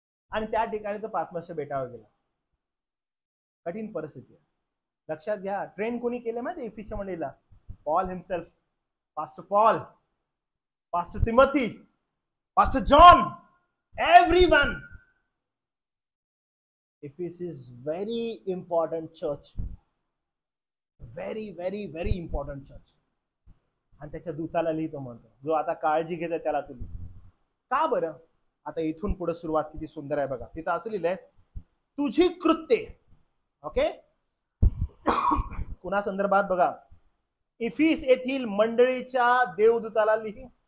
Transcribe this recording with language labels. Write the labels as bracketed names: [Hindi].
[Marathi] आणि त्या ठिकाणी तो पात्मसच्या बेटावर गेला. कठीण परिस्थिती आहे. लक्षात घ्या, ट्रेन कोणी केले माहिती इफिसच्या मंडळीला? Paul himself, pastor Paul, pastor Timothy, pastor John, everyone. [English] Ephesus is very important church, very very very important church. [Marathi] आणि त्याच्या दूताला लिहितो, म्हणतो जो आता काळजी घेते त्याला तू लिह. का बरं? आता इथून पुढे सुरुवात किती सुंदर आहे बघा. तिथं असं लिहिलंय, तुझी कृत्ये. ओके, कुणा संदर्भात बघा? इफिस येथील मंडळीच्या देवदूताला लिही.